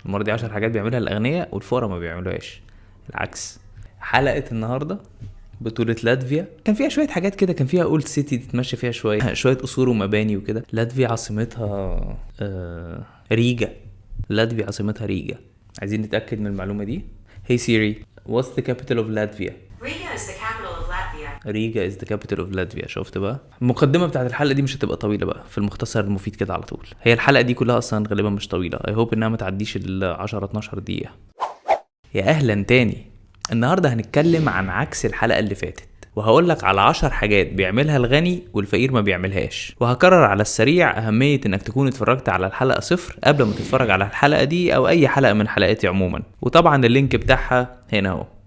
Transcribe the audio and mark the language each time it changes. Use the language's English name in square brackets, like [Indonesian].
[Arabic] المرة دي 10 حاجات بيعملها الاغنياء والفقراء ما بيعملوهاش، العكس. حلقة النهارده بطولة لاتفيا، كان فيها شوية حاجات كده، كان فيها اولد سيتي تتمشى فيها شوية قصور ومباني وكده. لاتفيا عاصمتها ريجا. لاتفيا عاصمتها ريجا. عايزين نتأكد من المعلومة دي. [English] Hey Siri, what's the capital of Latvia? Riga is the capital of Latvia. Riga is the capital of Latvia. [Arabic] شفت بقى؟ المقدمة بتاعت الحلقة دي مش هتبقى طويلة بقى، في المختصر المفيد كده على طول. هي الحلقة دي كلها أصلا غالبا مش طويلة. [English] I hope [Arabic] إنها ما تعديش 10-12 دقيقة. يا أهلا تاني. النهاردة هنتكلم عن عكس الحلقة اللي فاتت، وهقول لك على 10 حاجات بيعملها الغني والفقير ما بيعملهاش. وهكرر على السريع أهمية إنك تكون اتفرجت على الحلقة 0 قبل ما تتفرج على الحلقة دي أو أي حلقة من حلقاتي عموما، وطبعا اللينك بتاعها هنا اهو.